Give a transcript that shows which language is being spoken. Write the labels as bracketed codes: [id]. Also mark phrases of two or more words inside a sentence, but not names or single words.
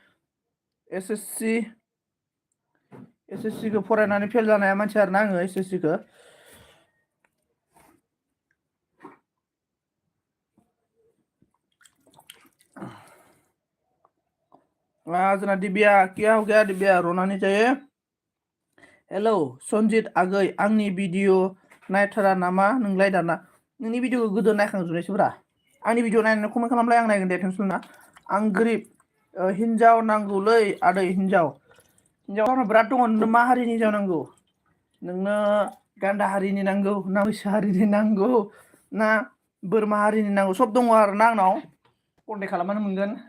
[brx] एसएससि खौ फरायनानै फेल जानाया मानसि आरोना आङो एसएससि खौ जना दिब्या [hi] क्या हो गया [brx] दिब्या रनानै जायो हेलौ सनजित आगै आंनि भिडिअ नायथारा नामा नोंलाय दाना नोंनि भिडिअखौ गोदो नायखांजोबनायसोब्रा आंनि भिडिअ नायनानै कमेन्ट खालामलाय आं नायगोन दे टेनसन ना आं गोरिब हिन्जाव नांगौलै आदै हिन्जावफोरा बिराद दङ नोंनो मा हारिनि हिन्जाव नांगौ नोंनो गान्दा हारिनि नांगौ ना मैसो हारिनि नांगौ ना बोरमा हारिनि नांगौ सब दङ आरो ना आंनाव कन्टेक्ट खालामबानो मोनगोन